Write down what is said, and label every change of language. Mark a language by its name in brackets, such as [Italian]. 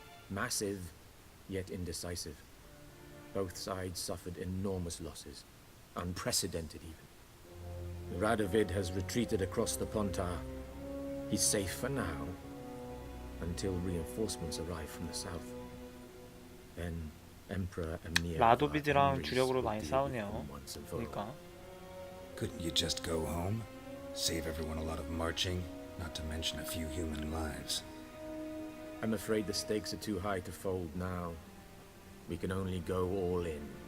[English] Massive, yet indecisive. Both sides suffered enormous losses, unprecedented even. Radovid has retreated across the Pontar. He's safe for now, until reinforcements arrive from the south. Then Emperor Emir [Korean] 라도비드랑 주력으로 많이 싸우네요. 그러니까. [English] Couldn't you just go home? Save everyone a lot of marching, not to mention a few human lives. I'm afraid the stakes are too high to fold now. We can only go all in.